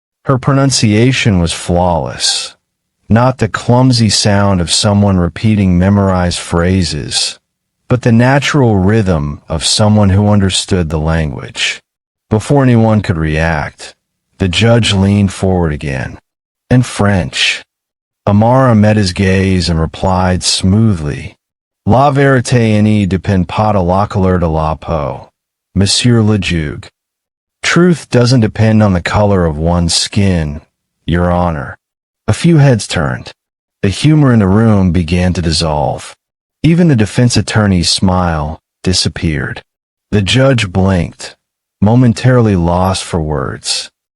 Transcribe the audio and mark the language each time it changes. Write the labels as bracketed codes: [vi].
[en] Her pronunciation was flawless, not the clumsy sound of someone repeating memorized phrases, but the natural rhythm of someone who understood the language. Before anyone could react, the judge leaned forward again. "In French." Amara met his gaze and replied smoothly, [fr] "La vérité n'est dépend pas de la couleur de la peau, Monsieur le Juge." [en] Truth doesn't depend on the color of one's skin, Your Honor. A few heads turned. The humor in the room began to dissolve. Even the defense attorney's smile disappeared. The judge blinked, momentarily lost for words.